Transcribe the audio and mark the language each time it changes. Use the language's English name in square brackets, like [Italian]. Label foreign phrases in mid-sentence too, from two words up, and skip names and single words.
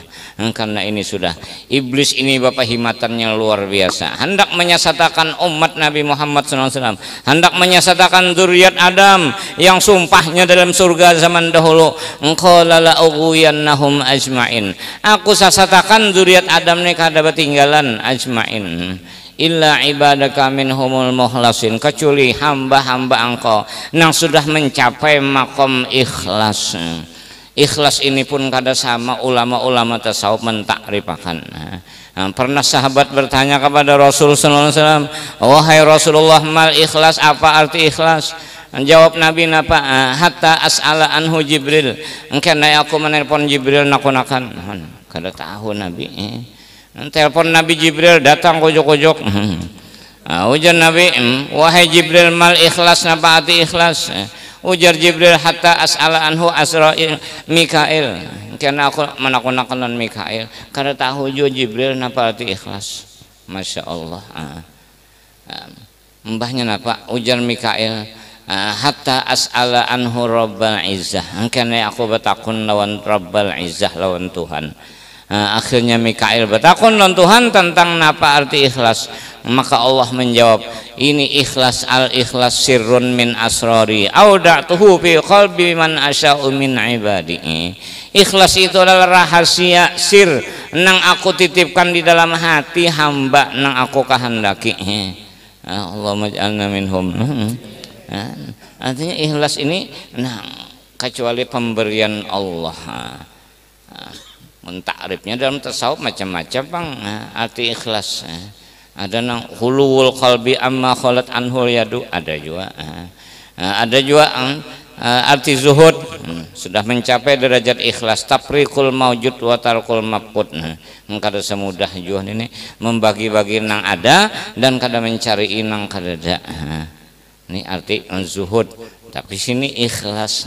[Indonesian] Karena ini sudah iblis ini bapak himatannya luar biasa, hendak menyesatkan umat Nabi Muhammad SAW, hendak menyesatkan zuriat Adam yang sumpahnya dalam surga zaman dahulu, [Arabic] قال لأغوينهم أجمعين, [Banjar] aku sasatakan zuriat Adam nih kada ketinggalan ajmain [Arabic] إلا عبادك منهم المخلصين, [Indonesian] kecuali hamba-hamba engkau yang sudah mencapai makom ikhlas. [Banjar] Ikhlas ini pun kada sama ulama-ulama tasawuf mentakrifakan. [Indonesian] Pernah sahabat bertanya kepada Rasul [Arabic] صلى الله عليه وسلم, [Indonesian] wahai Rasulullah, [Arabic] ما الإخلاص, [Indonesian] apa arti ikhlas? [Banjar] Jawab Nabi napa, [Arabic] حتى أسأل عنه جبريل, [Banjar] karena aku menelpon Jibril nakunakan. Kada tahu Nabi. Telepon Nabi Jibril datang kojok-kojok. Ujar Nabi, wahai Jibril, [Arabic] ما الإخلاص, [Banjar] napa arti ikhlas? Ujar Jibril, [Arabic] حتى أسأل عنه إسرافيل ميكائيل, [Banjar] karena aku menakunakan Mikail. Kada tahu juga Jibril napa arti ikhlas. Masya Allah. Mbahnya napa? Ujar Mikail, [Arabic] حتى أسأل عنه رب العزة, [Banjar] karena aku bertakun lawan [Arabic] رب العزة, [Banjar] lawan Tuhan. Akhirnya Mikail bertakun lawan Tuhan tentang napa arti ikhlas. [Indonesian] Maka Allah menjawab, ini ikhlas, [Arabic] الإخلاص سر من أسراري أودعته في قلب من أشاء من عبادي. [Banjar] Ikhlas itu adalah rahasia sir nang aku titipkan di dalam hati hamba nang aku kehendaki. [Arabic] اللهم اجعلنا منهم. [Indonesian] Artinya ikhlas ini kecuali pemberian Allah. [Banjar] Mentakrifnya dalam tasawuf macam-macam bang. Arti ikhlas ada nang [Arabic] خلو القلب عما خلت عنه اليد, [Indonesian] ada juga. Ada juga arti zuhud, sudah mencapai derajat ikhlas, [Arabic] تفريق الموجود وترك المفقود. [Banjar] Kada semudah juga ini membagi-bagi nang ada dan kada mencari nang kada ada. [Indonesian] Ini arti zuhud. Tapi sini ikhlas.